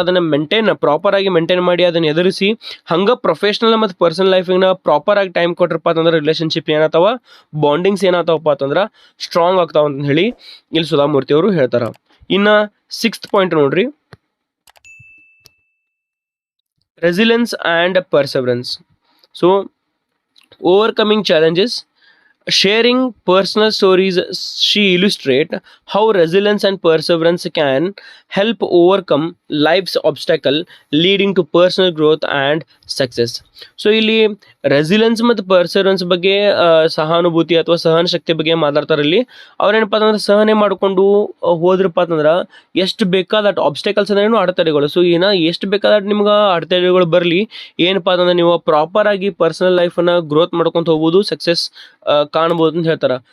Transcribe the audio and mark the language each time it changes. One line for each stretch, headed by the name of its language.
Kannada: ಅದನ್ನು ಪ್ರಾಪರಾಗಿ ಮೇಂಟೈನ್ ಮಾಡಿ ಅದನ್ನು ಎದುರಿಸಿ ಹಂಗೆ ಪ್ರೊಫೆಷ್ನಲ್ ಮತ್ತು ಪರ್ಸನಲ್ ಲೈಫಿನ ಪ್ರಾಪರಾಗಿ ಟೈಮ್ ಕೊಟ್ರಪ್ಪ ಅಂತಂದ್ರೆ ರಿಲೇಶನ್ಶಿಪ್ ಏನಾಗ್ತಾವ, ಬಾಂಡಿಂಗ್ಸ್ ಏನಾಗ್ತಾವಪ್ಪ ಅಂತಂದ್ರೆ ಸ್ಟ್ರಾಂಗ್ ಆಗ್ತಾವ ಅಂತ ಹೇಳಿ ಇಲ್ಲಿ ಸುಧಾಮೂರ್ತಿ ಅವರು ಹೇಳ್ತಾರ.
English: ಇನ್ನು 6th point ನೋಡ್ರಿ, resilience and ಪರ್ಸೆವರೆನ್ಸ್. So overcoming challenges. Sharing personal stories, she illustrates how resilience and perseverance can help overcome life's obstacle, leading to personal growth and success.
Kannada: So ಇಲ್ಲಿ ರೆಸಿಲೆನ್ಸ್ ಮತ್ತು ಪರ್ಸೆವರೆನ್ಸ್ ಬಗ್ಗೆ ಸಹಾನುಭೂತಿ ಅಥವಾ ಸಹನ ಶಕ್ತಿ ಬಗ್ಗೆ ಮಾತಾಡ್ತಾರೆ. ಇಲ್ಲಿ ಅವ್ರೇನಪ್ಪ ಅಂತಂದ್ರೆ ಸಹನೆ ಮಾಡಿಕೊಂಡು ಹೋದ್ರಪ್ಪ ಅಂತಂದ್ರೆ ಎಷ್ಟು ಬೇಕಾದ ಆಬ್ಸ್ಟೆಕಲ್ಸ್ ಅಂದ್ರೆ ಅಡೆತಡೆಗಳು. ಸೊ ಎಷ್ಟು ಬೇಕಾದ ನಿಮ್ಗೆ ಅಡೆತಡೆಗಳು ಬರಲಿ, ಏನಪ್ಪ ಅಂತಂದ್ರೆ ನೀವು ಪ್ರಾಪರಾಗಿ ಪರ್ಸನಲ್ ಲೈಫನ್ನು ಗ್ರೋತ್ ಮಾಡ್ಕೊತ ಹೋಗ್ಬೋದು, ಸಕ್ಸಸ್ ಕಾಣ್ಬೋದು ಅಂತ ಹೇಳ್ತಾರೆ.